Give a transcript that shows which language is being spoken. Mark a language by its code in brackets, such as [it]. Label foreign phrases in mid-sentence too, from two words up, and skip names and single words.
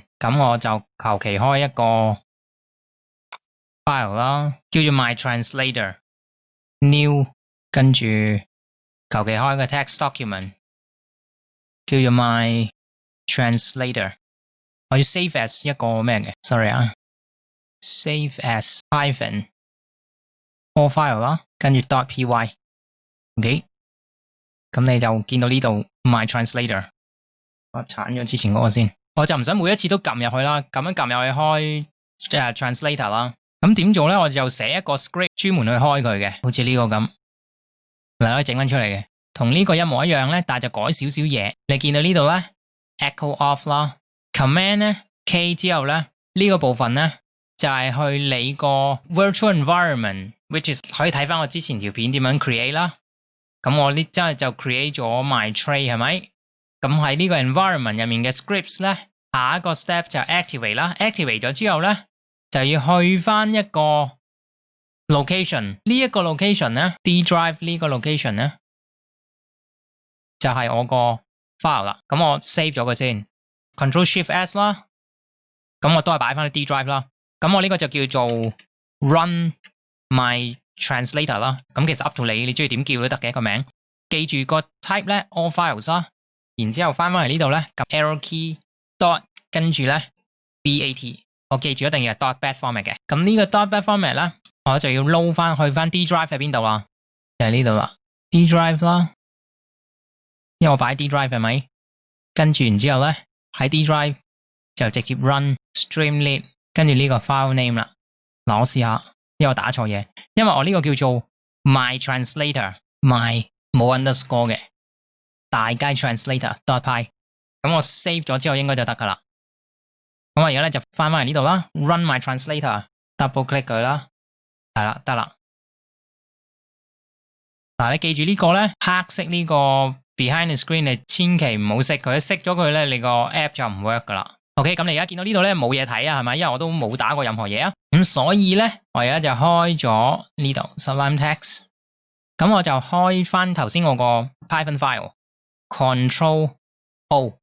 [yue] 咁我就求其開一個 file 啦，叫做 myTranslator，new， 跟住求其開個 [en] text document， [yue] 叫做 myTranslator。我要 [en] save as [yue] 一個咩嘅 ？sorry 啊。 [en] Save as Python all file [yue] 啦，跟住 .py，OK， 咁你就見到呢度 myTranslator， 我鏟咗之前嗰個先，我就唔想每一次都撳入去啦，咁樣撳入去開translator 啦，咁點做咧？我就寫一個 script 專門去開佢嘅，好似呢個咁，嗱可以整翻出嚟嘅，同呢個一模一樣咧，但係就改少少嘢。你見到呢度咧 [en] echo off [yue] 啦 ，command 咧 K 之後咧呢個部分咧。就係去你個 [en] virtual environment， which is [yue] 可以睇翻我之前條片點樣 create 啦。咁我呢真係就 create 咗 myTray 係咪？咁喺呢個 environment 入面嘅 scripts 咧，下一個 step 就 activate 啦。activate 咗之後咧，就要去翻一個 location。呢一個 location 咧 ， [en] D drive [yue] 呢個 location 咧，就係我個 file 啦。咁我 save 咗佢先 ， [en] Control Shift S [yue] 啦。咁我都係擺翻去 [en] D drive [yue] 啦。咁我呢個就叫做 [en] run myTranslator [yue] 啦。咁其實 [en] up to [yue] 你中意點叫都得嘅一個名。記住個 type 咧 [en] all files [yue] 啦，然之後翻嚟呢度咧，撳 [en] arrow key dot [yue] 跟住咧 bat， 我記住一定要係 [en] dot bat format [yue] 嘅。咁呢個 [en] dot bat format [yue] 咧，我就要 load 翻去翻 [en] D drive [yue] 喺邊度啦？就係呢度啦 ， [en] D drive [yue] 啦。因為我擺 [en] D drive [yue] 係咪？跟住然之後咧喺 [en] D drive [yue] 就直接 [en] run Streamlit。 [yue] 跟住呢個 [en] file name [yue] 啦，嗱我試下，因為我打錯嘢，因為我呢個叫做 myTranslator，my 冇 underscore 嘅大街 translator.py， 咁我 save 咗之後應該就得噶啦。咁我而家咧就翻嚟呢度啦 ， [en] run myTranslator， double click [yue] 佢啦，係啦，得啦。嗱你記住呢個咧，黑色呢個 [en] behind the screen [yue] 你千祈唔好熄佢，熄咗佢咧你個 app 就唔 work 噶啦。OK， 咁你而家見到呢度咧冇嘢睇啊，係咪？因為我都冇打過任何嘢啊。咁所以咧，我而家就開咗呢度 Sublime Text， 咁我就開翻頭先我個 [en] Python file， Control O。